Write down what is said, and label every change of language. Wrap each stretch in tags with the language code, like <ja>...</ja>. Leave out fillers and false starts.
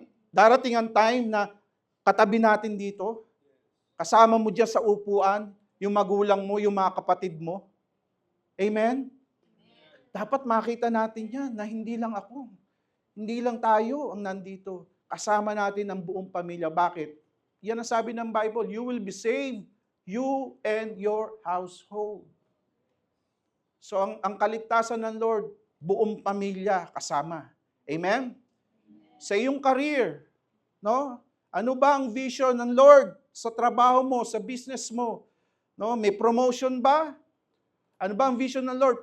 <tl>Darating ang time na katabi natin dito, kasama mo dyan sa upuan, yung magulang mo, yung mga kapatid mo. Amen? Dapat makita natin yan na hindi lang ako. Hindi lang tayo ang nandito. Kasama natin ang buong pamilya. Bakit? Yan ang sabi ng Bible,</tl> <en>you will be saved, you and your household.</en> <tl>So ang kaligtasan ng Lord, buong pamilya kasama. Amen? Sa iyong career, no? Ano ba ang vision ng Lord sa trabaho mo, sa business mo? No? May promotion ba? Ano ba ang vision ng Lord?</tl>